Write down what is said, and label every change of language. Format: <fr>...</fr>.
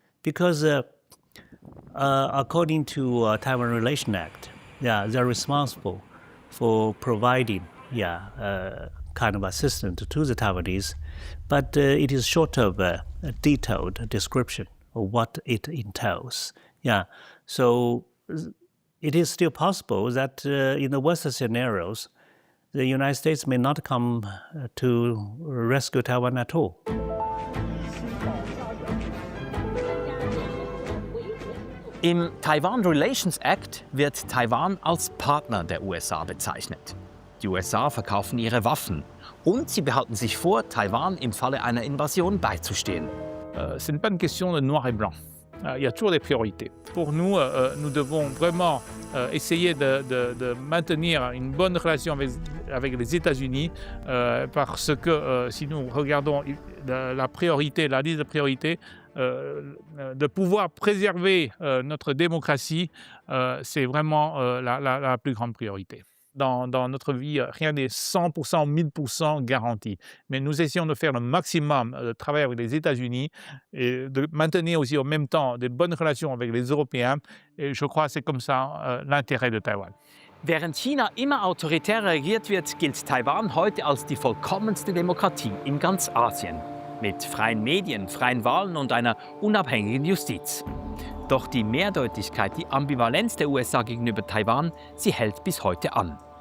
<en>Because according to Taiwan Relation Act, they're responsible for providing kind of assistance to the Taiwanese, but it is short of a detailed description of what it entails. So it is still possible that in the worst scenarios, the United States may not come to rescue Taiwan at all.</en> <de>Im Taiwan Relations Act wird Taiwan als Partner der USA bezeichnet. Die USA verkaufen ihre Waffen und sie behalten sich vor, Taiwan im Falle einer Invasion beizustehen.</de> <fr>Ce n'est pas une question de noir et blanc. Il y a toujours des priorités. Pour nous, nous devons vraiment essayer de maintenir une bonne relation avec les États-Unis parce que si nous regardons la priorité, la liste de priorités, de pouvoir préserver notre démocratie, c'est vraiment la plus grande priorité. Dans notre vie, rien n'est 100%, 1000% garanti. Mais nous essayons de faire le maximum de travailler avec les États-Unis et de maintenir aussi en même temps de bonnes relations avec les Européens. Et je crois que c'est comme ça l'intérêt de Taïwan.</fr> <de>Während China immer autoritärer regiert wird, gilt Taiwan heute als die vollkommenste Demokratie in ganz Asien. Mit freien Medien, freien Wahlen und einer unabhängigen Justiz. Doch die Mehrdeutigkeit, die Ambivalenz der USA gegenüber Taiwan, sie hält bis heute an.</de>